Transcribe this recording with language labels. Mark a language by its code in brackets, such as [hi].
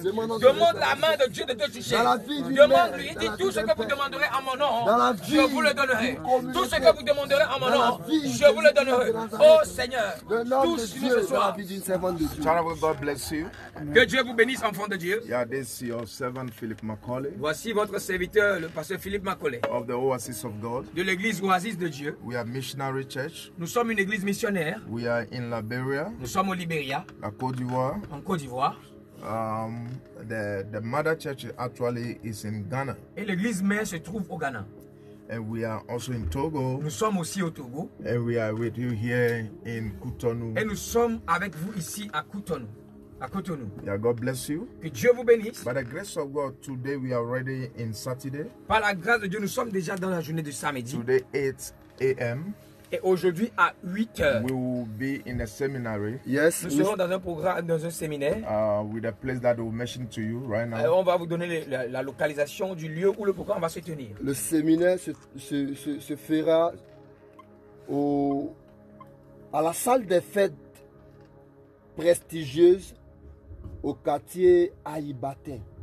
[fr] Demande la main de Dieu de te toucher. Demande-lui. Il dit tout ce que vous demanderez en mon nom, je vous le donnerai. Tout ce que vous demanderez en mon nom, je vous le donnerai. Oh Seigneur, touche-nous ce soir. [en] Child of God bless you. [fr] Que Dieu vous bénisse, enfant de Dieu. [en] Yeah, this is your servant Philip Macaulay [fr] Voici votre serviteur, le pasteur Philippe Macaulay, [en] of the Oasis of God. [fr] de l'église Oasis de Dieu. [en] We are missionary church. [fr] Nous sommes une église missionnaire. [en] We are in Liberia, [fr] Nous sommes au Libéria, la Côte d'Ivoire. en Côte d'Ivoire. [en] The mother church actually is in Ghana, [fr] Et l'église mère se trouve au Ghana. [en] and we are also in Togo, [fr] Nous sommes aussi au Togo. [en] and we are with you here in Cotonou. [fr] Et nous sommes avec vous ici à Cotonou. À Cotonou. [en] Yeah, God bless you. [fr] Que Dieu vous bénisse. [en] By the grace of God, today we are already in Saturday. [fr] Par la grâce de Dieu, nous sommes déjà dans la journée de samedi. [en] Today 8 a.m. [fr] Et aujourd'hui à 8 heures, [en] we will be in a seminary. Yes, [fr] nous serons dans un programme, dans un séminaire. [en] With a place that we'll mention to you right now. [fr] On va vous donner la localisation du lieu où le programme va se tenir. le séminaire se fera à la salle des fêtes prestigieuse au quartier Aïbatin.